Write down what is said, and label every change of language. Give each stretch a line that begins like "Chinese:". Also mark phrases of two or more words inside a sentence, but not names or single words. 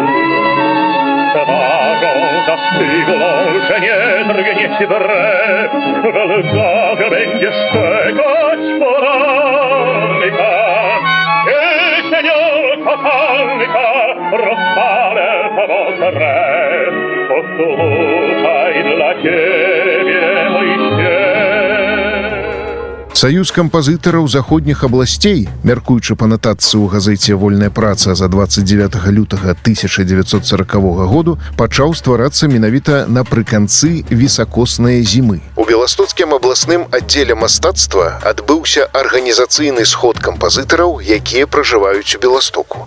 Polish: Twarzą zastygłą, że nie drgnie ci brew, welgach będzie szczekać poranka. Kochanek rozpalę twą krew, posłuchaj dla ciebie mój śpiew.
Belarusian: Саюз кампазітараў заходніх абласцей, мяркуючы па нататцы ў газеце «Вольная праца» за 29 лютага 1940 году, пачаў стварацца менавіта напрыканцы вісакоснай зімы. У Беластоцкім абласным аддзеле мастацтва адбыўся арганізацыйны сход кампазітараў, якія пражываюць у Беластоку.